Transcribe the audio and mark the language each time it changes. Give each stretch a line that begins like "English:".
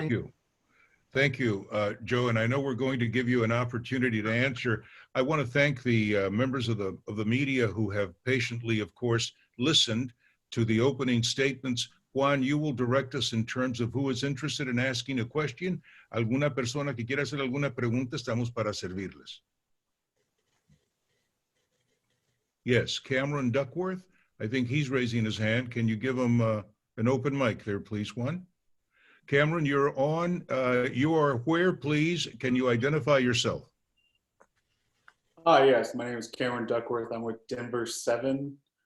English: Thank you. Thank you, Joe. And I know we're going to give you an opportunity to answer. I want to thank the members of the media who have patiently, of course, listened to the opening statements. Juan, you will direct us in terms of who is interested in asking a question.
Spanish: Alguna persona que quiera hacer alguna pregunta, estamos para servirles.
English: Yes, Cameron Duckworth. I think he's raising his hand. Can you give him an open mic there, please, Juan? Cameron, you're on. You are where, please? Can you identify yourself? Yes, my name is Cameron Duckworth. I'm with Denver 7.